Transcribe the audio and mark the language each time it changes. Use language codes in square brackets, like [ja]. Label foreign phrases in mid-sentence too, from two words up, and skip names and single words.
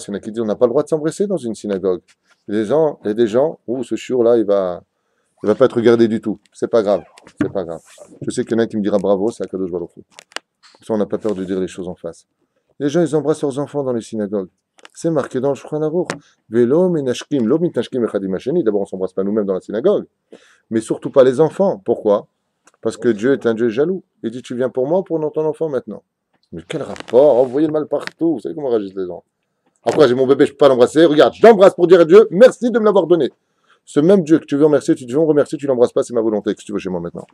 [fr] Il y en a qui disent on n'a pas le droit de s'embrasser dans une synagogue. Il y a des gens où ce shiur-là, il va pas être regardé du tout. C'est pas grave. C'est pas grave. Je sais qu'il y en a qui me dira bravo, c'est [he] הקדוש ברוך הוא. [fr] Comme ça, on n'a pas peur de dire les choses en face. Les gens, ils embrassent leurs enfants dans les synagogues. C'est marqué dans le Shulchan Aruch. [he] ולא מנשקים, לא מתנשקים אחדים השני. [fr] D'abord, on ne s'embrasse pas nous-mêmes dans la synagogue, mais surtout pas les enfants. Pourquoi? Parce que Dieu est un Dieu jaloux. Il dit, tu viens pour moi ou pour ton enfant maintenant? Mais quel rapport? Oh, vous voyez le mal partout. Vous savez comment réagissent les gens? Après, j'ai mon bébé, je ne peux pas l'embrasser. Regarde, je l'embrasse pour dire à Dieu, merci de me l'avoir donné. Ce même Dieu que tu veux remercier, tu veux me remercier, tu ne l'embrasses pas, c'est ma volonté. Qu'est-ce que tu veux chez moi maintenant?